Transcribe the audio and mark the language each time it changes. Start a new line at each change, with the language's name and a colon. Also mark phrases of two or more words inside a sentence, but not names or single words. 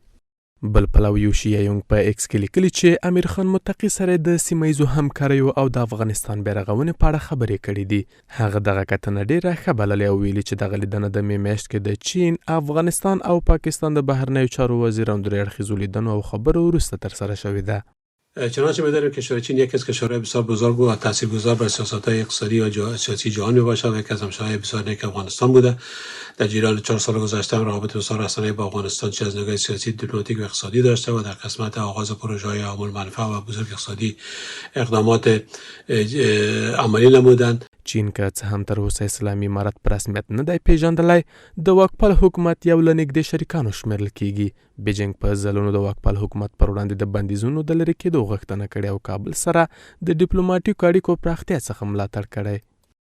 Pashto: بل پلو یوشي یونګ په ایکس کې لیکلي چې امیر خان متقي سره د سیمه ییزو همکاریو او د افغانستان بیارغونې په اړه خبرې کړې دي. هغه دغه کتنه ډیره ښه بللې او ویلي چې دغه لیدنه د مې میاشت کې د چین، افغانستان او پاکستان د بهرنیو چارو وزیرانو درې اړخیزو لیدنو او خبرو وروسته ترسره شوې ده.
Persian: چنانچه می‌دانیم کشور چین یکی از کشورهای بسیار بزرگ و تاثیرگذار بر سیاست‌های اقتصادی و سیاسی جهان میباشد و یکی از همسایه‌های بسیار نیک افغانستان بوده. در جریان 4 سال گذشته هم روابط بسیار رسانه‌ای با افغانستان چه از نگاه سیاسی، دیپلماتیک و اقتصادی داشته و در قسمت آغاز پروژه‌های عامل منفعه و بزرگ اقتصادی اقدامات عملی نمودند.
Pashto: چین که څه هم تر اوسه اسلامي امارت په رسمیت نه دی پیژندلی، د واکپال حکومت یو له نږدې شریکانو شمیرل کیږي. بیجینګ په ځلونو د واکپال حکومت پر وړاندې د بندیزونو د لرې کېدو غوښتنه کړې او کابل سره د ډیپلوماټیکو اړیکو پراختیا څخه ملاتړ کړی.